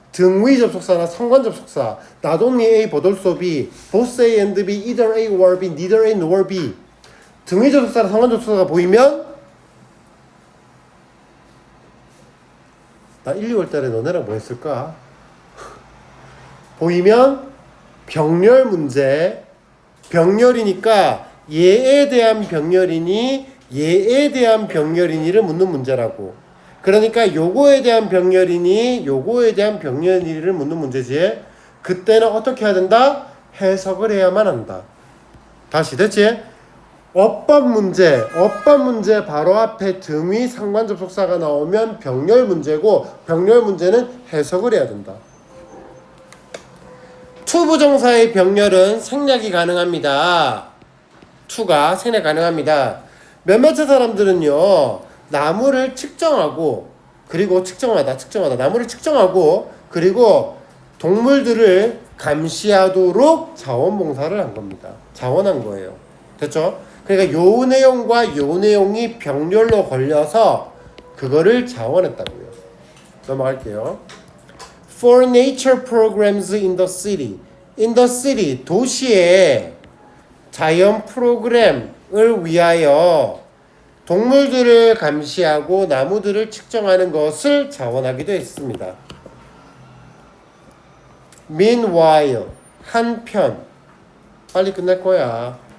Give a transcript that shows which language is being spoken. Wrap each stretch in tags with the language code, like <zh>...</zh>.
<ko>등위 접속사나 상관 접속사</ko> <en>not only A but also B both A and B either A or B neither A nor B</en> <ko>등위 접속사나 상관 접속사가 보이면 나 1, 2월 달에 너네랑 뭐 했을까? 보이면 병렬 문제 병렬이니까 얘에 대한 병렬이니 얘에 대한 병렬이니를 묻는 문제라고. 그러니까 요거에 대한 병렬이니 요거에 대한 병렬이니를 묻는 문제지. 그때는 어떻게 해야 된다? 해석을 해야만 한다. 다시 됐지? 어법 문제 바로 앞에 등위 상관 접속사가 나오면 병렬 문제고 병렬 문제는 해석을 해야 된다. to 부정사의 병렬은 생략이 가능합니다. to가 생략 가능합니다. 몇몇의 사람들은요 나무를 측정하고 그리고 측정하다 나무를 측정하고 그리고 동물들을 감시하도록 자원봉사를 한 겁니다. 자원한 거예요. 됐죠? 그러니까 요 내용과 요 내용이 병렬로 걸려서 그거를 자원했다고요. 넘어갈게요.</ko> <en>For nature programs in the city. In the city,</en> <ko>도시에 자연 프로그램을 위하여 동물들을 감시하고 나무들을 측정하는 것을 자원하기도 했습니다. Meanwhile, 한편 빨리 끝날 거야.</ko>